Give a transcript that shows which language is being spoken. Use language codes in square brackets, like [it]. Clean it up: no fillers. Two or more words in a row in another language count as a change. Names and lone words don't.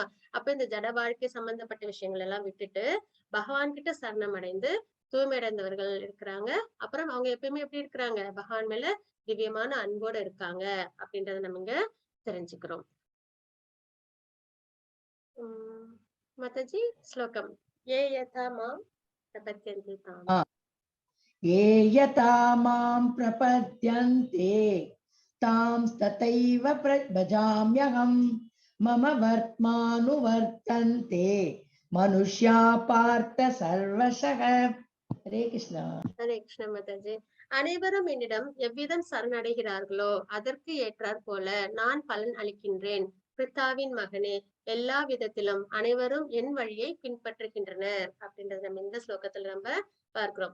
[ta] அப்ப இந்த ஜட வாழ்க்கை சம்பந்தப்பட்ட விஷயங்கள் எல்லாம் விட்டுட்டு பகவான் கிட்ட சரணம் அடைந்து தூய்மை அடைந்தவர்கள் இருக்கிறாங்க. அப்புறம் அவங்க எப்பயுமே எப்படி இருக்கிறாங்க? பகவான் மேல திவ்யமான அன்போட இருக்காங்க அப்படின்றத நம்ம இங்க தெரிஞ்சுக்கிறோம். மாதாஜி ஸ்லோகம். [sa] ये यथा मां प्रपद्यन्ते तान्. ये यथा मां प्रपद्यन्ते तां तथैव भजाम्यहं मम वर्त्मानुवर्तन्ते मनुष्या पार्थ सर्वशः. हरे कृष्णा. [ta] ஹரே கிருஷ்ண மாதாஜி. அனைவரும் என்னிடம் எவ்விதம் சரணடைகிறார்களோ அதற்கு ஏற்றாற் போல நான் பலன் அளிக்கின்றேன். பிரித்தாவின் மகனே, எல்லா விதத்திலும் அனைவரும் என் வழியை பின்பற்றுகின்றனர் அப்படின்றத நம்ம இந்த ஸ்லோகத்துல நம்ம பார்க்கிறோம்.